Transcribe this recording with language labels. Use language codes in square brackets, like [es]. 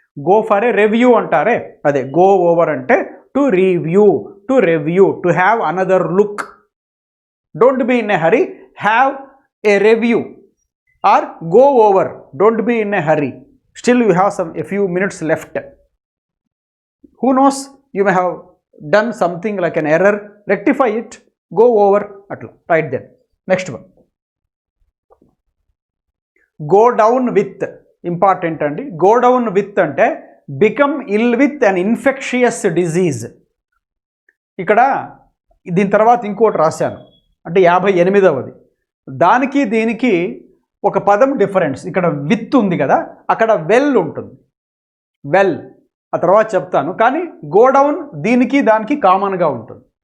[en] Go for a review అంటారే, అదే go over అంటే to review, to have another look. Don't be in a hurry, have a review or go over. Don't be in a hurry, still you have a few minutes left. Who knows, you may have done something like an error, rectify it, go over atla, right then. Next one, go down with, important andi. Go down with ante become ill with an infectious disease. [te] ఇక్కడ దీని తర్వాత ఇంకోటి రాశాను, అంటే 58వది. దానికి దీనికి ఒక పదం డిఫరెన్స్. ఇక్కడ విత్ ఉంది కదా, అక్కడ వెల్ ఉంటుంది. వెల్ ఆ తర్వాత చెప్తాను, కానీ గోడౌన్ దీనికి దానికి కామన్గా ఉంటుంది.